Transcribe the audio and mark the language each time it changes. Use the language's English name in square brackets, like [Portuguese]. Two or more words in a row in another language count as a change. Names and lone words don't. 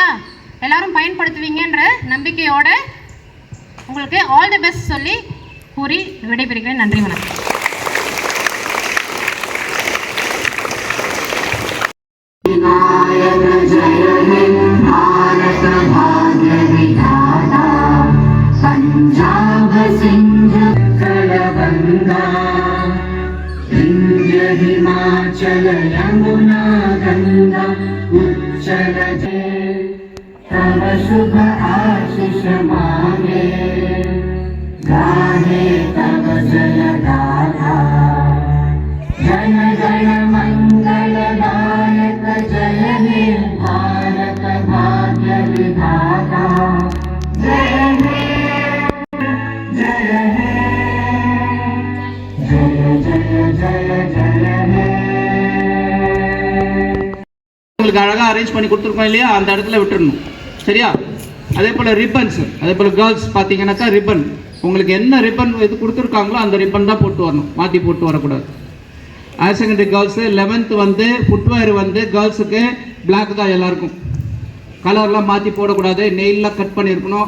[Tamil] எல்லோரும் பயன்படுத்துவீங்கன்ற நம்பிக்கையோடு உங்களுக்கு [English] all the best [Tamil] சொல்லி கூறி விடைபெறுகிறேன். நன்றி, வணக்கம். [Hindi] पंजाब सिंध कलबंगा विंध्य हिमाचल यमुना गंगा उच्चल तव शुभ आशीष मांगे, गाहे तव जय गाथा। जन गण मंगलदायक जय हे भारत भाग्य विधाता। जय हे जय हे जय जय जय जय हे। [Tamil] உங்களுக்கு அழகா அரேஞ்ச் பண்ணி கொடுத்துருக்கோம் இல்லையா, அந்த இடத்துல விட்டுறணும். சரியா? அதே போல் ரிப்பன்ஸ், அதே போல் கேர்ள்ஸ் பார்த்தீங்கன்னாக்கா ரிப்பன், உங்களுக்கு என்ன ரிப்பன் இது கொடுத்துருக்காங்களோ அந்த ரிப்பன் தான் போட்டு வரணும், மாற்றி போட்டு வரக்கூடாது. [English] higher secondary girls 11th [Tamil] வந்து ஃபுட்வேர் வந்து கேர்ள்ஸுக்கு பிளாக் தான் எல்லாருக்கும், கலர்லாம் மாற்றி போடக்கூடாது, நெயிலெலாம் கட் பண்ணியிருக்கணும்.